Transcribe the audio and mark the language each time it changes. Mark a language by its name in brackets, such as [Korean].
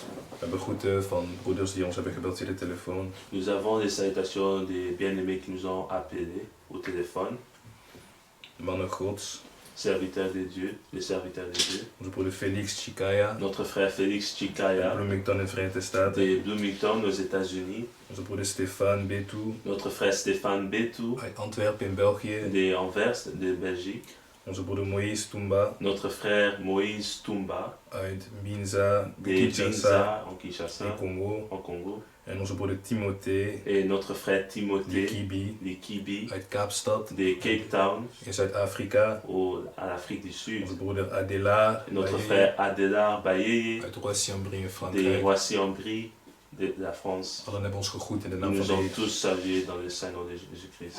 [Dutch] We hebben groeten van broeders die ons hebben gebeld via de telefoon. [French] Nous avons des salutations des bien-aimés qui nous ont appelés au téléphone. [Dutch] Mannen Gods. [French] Serviteurs de Dieu, les serviteurs de Dieu. [Dutch] Onze broeder Felix Chikaya. [French] Notre frère Félix Chikaya. [Dutch] De Bloomington in de Verenigde Staten. [French] De Bloomington aux États-Unis. [Dutch] Onze broeder Stefan Betou. [French] Notre frère Stéphane Betou. [Dutch] Uit Antwerpen in België. [French] De Anvers, de Belgique. [Dutch] Onze broeder Moïse Toumba. [French] Notre frère Moïse Toumba. [Dutch] Uit Binza, [French] Kinshasa, en Kinshasa, en Congo. [Dutch] En onze broeder Timothée. [French] Et notre frère Timothée. [Dutch] De Kibi. Uit Kaapstad. [French] De Cape Town. [Dutch] In Zuid-Afrika. [French] À l'Afrique du Sud. [Dutch] Onze broeder Adela. [French] Notre frère Adela Bayeye. [Dutch] Uit Roissy-en-Brie in Frankrijk. [French] De Roissy-en-Brie. De la France. [Dutch] Allen hebben ons gegroet in de [French] Ils [Dutch] naam [French] nous [Dutch] van [French] ont [Dutch] Jezus. [French] tous salués dans le Saint-Nom de Jésus-Christ.